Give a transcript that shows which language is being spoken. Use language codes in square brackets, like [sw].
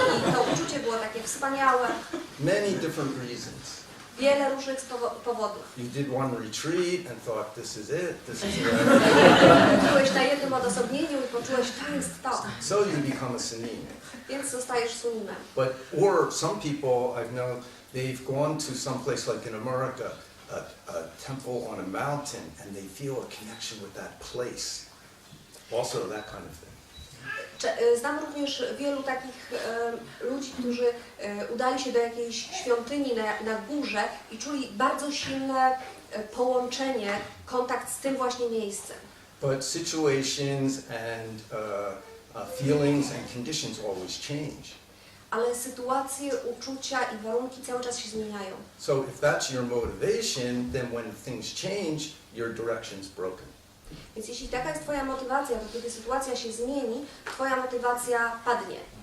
[pl] I to uczucie było takie wspaniałe. [en] Many different reasons. [pl] Wiele różnych powodów. [en] You did one retreat and thought, this is it, this is it. [pl] Byłeś na jednym odosobnieniu i poczułeś, to jest to. [en] So you become a sunim. [pl] Więc zostajesz sunimem. [en] Or some people I've known, they've gone to some place like in America, a temple on a mountain, and they feel a connection with that place. Also that kind of thing. [pl] Znam również wielu takich ludzi, którzy udali się do jakiejś świątyni na górze i czuli bardzo silne połączenie, kontakt z tym właśnie miejscem. [en] But situations and feelings and conditions always change. [pl] Ale sytuacje, uczucia i warunki cały czas się zmieniają. [en] So if that's your motivation, then when things change, your direction's broken. [pl] Więc jeśli taka jest Twoja motywacja, to kiedy sytuacja się zmieni, Twoja motywacja padnie.